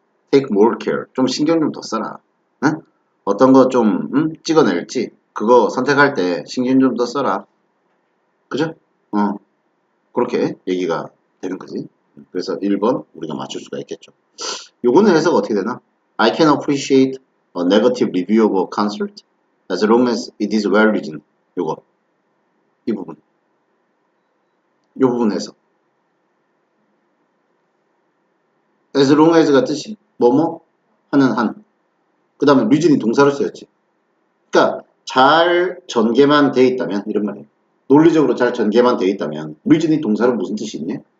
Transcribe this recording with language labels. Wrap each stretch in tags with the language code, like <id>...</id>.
<en>take more care</en> <ko>좀 신경 좀 더 써라. 응? 어떤 거 좀 찍어낼지 그거 선택할 때 신경 좀 더 써라. 그죠? 그렇게 얘기가 되는 거지. 그래서 1번 우리가 맞출 수가 있겠죠. 요거는 해석 어떻게 되나?</ko> <en>I can appreciate a negative review of a concert as long as it is well written.</en> <ko>요거 이 부분 요 부분 해석 as long as가 뜻이 뭐뭐 하는 한 그 다음에 reason이 동사로 쓰였지. 그러니까 잘 전개만 돼 있다면 이런 말이에요. 논리적으로 잘 전개만 돼 있다면 reason이 동사로 무슨 뜻이 있니?</ko>